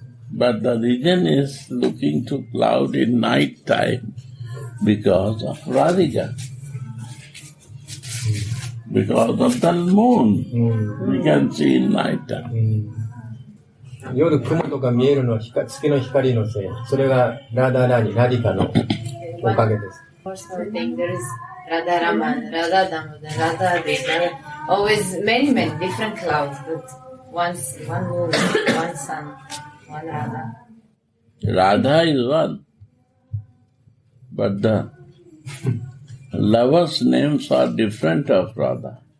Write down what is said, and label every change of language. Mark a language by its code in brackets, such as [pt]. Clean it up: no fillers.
[en] But the reason is looking to cloud in night time because of Radhika. Because of the moon, we can see in night time. [ja] 夜雲とか見えるのは月の光のせい。それがラダラニ、ラディカのおかげです。 [en] Also think there is Radha Raman, Radha Damodar, Radha this, always many different clouds, but one moon, one sun, one Radha. Radha is one, but the lovers' names are different of Radha.